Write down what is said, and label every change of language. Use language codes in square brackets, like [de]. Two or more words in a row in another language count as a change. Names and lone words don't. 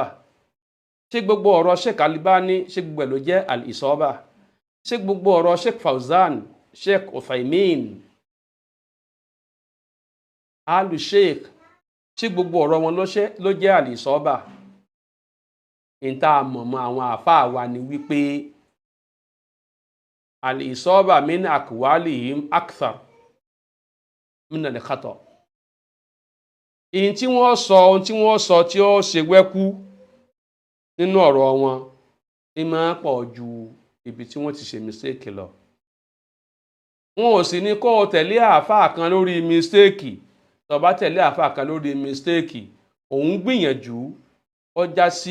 [yo] Ṣé gbogbo ọ̀rọ̀ Sheikh Albani, ṣé gbogbo ẹ̀ ló jẹ́ al-isaba? Ṣé gbogbo ọ̀rọ̀ Sheikh Fawzan, Sheikh Uthaymin, alu Sheikh, ṣé gbogbo ọ̀rọ̀ wọn ló jẹ́ al-isaba? Ìta mọ̀mọ́ àwọn àfáà wa ni wípé [ar] الإصابة من أقوالهم أكثر من الخطأ. [yo] Ohun tí wọ́n sọ tí ó ṣe wẹ́kú nínú ọ̀rọ̀ wọn ní máa pọ̀ ju ibi tí wọ́n ti ṣe mistake lọ. Wọn ò sì ní kó o tẹ̀lé àáfàá kan lórí mistake, tó bá tẹ̀lé àáfàá kan lórí mistake òun gbìyànjú ó já sí